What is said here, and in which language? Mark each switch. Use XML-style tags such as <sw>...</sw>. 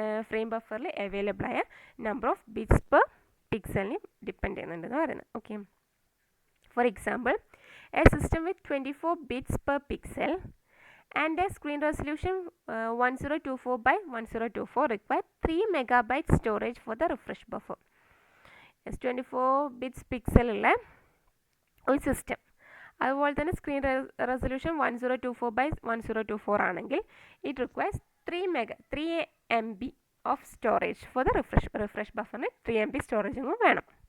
<ml>Frame ബഫറിൽ available ആയ number of bits per പിക്സലിനെയും depend ചെയ്യുന്നുണ്ട് എന്ന് പറയുന്നത്.</ml> <en>Okay, for example a system with 24 bits per pixel and a screen resolution 1024 by 1024 require 3 megabyte storage for the refresh buffer.</en> <ml>Yes, 24 bits pixel ഉള്ള ഒരു system, അതുപോലെ തന്നെ screen resolution 1024 by 1024 ആണെങ്കിൽ</ml> <en>it requires 3 MB of storage for the refresh</en> <ml>ബഫറിന് 3 MB സ്റ്റോറേജും വേണം.</ml>